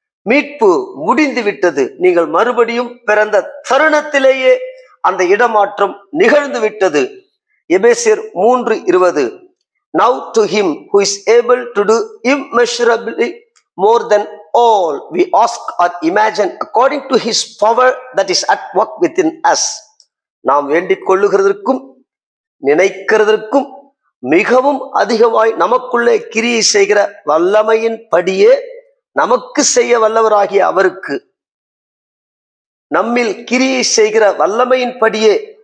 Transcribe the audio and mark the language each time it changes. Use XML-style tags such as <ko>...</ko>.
<ta>மீட்பு முடிந்து விட்டது. நீங்கள் மறுபடியும் பிறந்த தருணத்திலேயே அந்த இடமாற்றம் நிகழ்ந்து விட்டது. எபேசியர் 3:20.</ta> <en>Now to him who is able to do immeasurably more than all we ask or imagine, according to his power that is at work within us.</en> <ta>நாம் வேண்டிக் கொள்ளுகிறதற்கும் நினைக்கிறதற்கும் மிகவும் அதிகமாய் நமக்குள்ளே கிரியை செய்கிற வல்லமையின் படியே நமக்கு செய்ய வல்லவராகிய அவருக்கு, நம்மில் கிரியை செய்கிற வல்லமையின் படியே.</ta>